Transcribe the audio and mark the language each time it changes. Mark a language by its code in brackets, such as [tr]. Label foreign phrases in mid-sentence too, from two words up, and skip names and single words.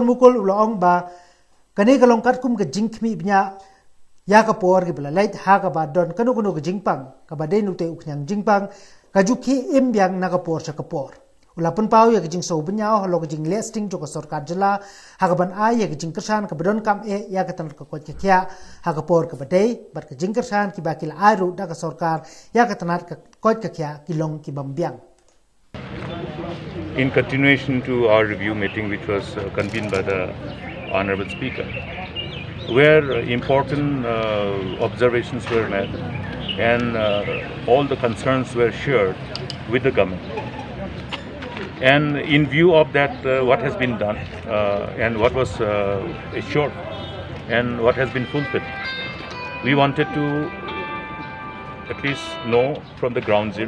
[kha] Mukul ulong ba kani ka longkat kum ke jingkmi bnya ya ka por ki belalait ha ka ba don kanu ke jingpang ka ba dei nute uknyang jingpang ka juki im biang na ka por sa ka por. Ulapun pau ya ke jing so bnya holo ke jing listing jo ka sarkar jela ha ka ban ai ya ke jing kersan ka bedon kam ya ka tan ka kot ke kya ha ka por ka ba dei bat ke jing kersan ki ba ki la aru da ka sarkar ya ka tan ka kot ke kya ki long ki bambiang. [en] In continuation to our review meeting which was convened by the Honorable Speaker, where important observations were made and all the concerns were shared with the government. And in view of that, what has been done and what was assured and what has been fulfilled, we wanted to at least know from the ground zero.